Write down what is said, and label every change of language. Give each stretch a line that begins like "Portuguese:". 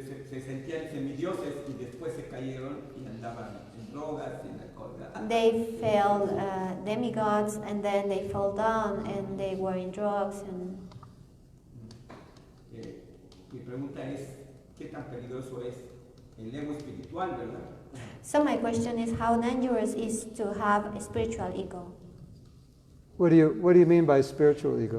Spanish: se sentían semidioses y después se cayeron y andaban en drogas y en alcohol, ¿verdad?
English: they felt demigods and then they fell down and they were in drugs and
Spanish: Mi pregunta es, ¿qué tan peligroso es el ego espiritual, verdad?
English: so my question is how dangerous is to have a spiritual ego. What do you mean by spiritual ego?